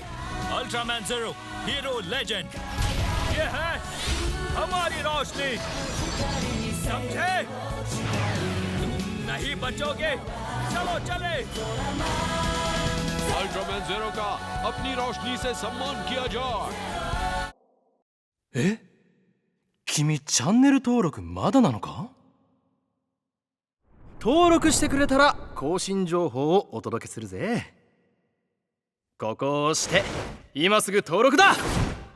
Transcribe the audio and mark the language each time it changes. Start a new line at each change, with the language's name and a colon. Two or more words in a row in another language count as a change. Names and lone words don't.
Hindi: अल्ट्रामैन ज़ीरो हीरो लेजेंड, ये है हमारी रोशनी, समझे? नहीं बचोगे, चलो चले। अल्ट्रामैन ज़ीरो का अपनी रोशनी से सम्मान किया जाए।
Japanese: え、君チャンネル登録まだなのか？登録してくれたら更新情報をお届けするぜ。ここを押して今すぐ登録だ。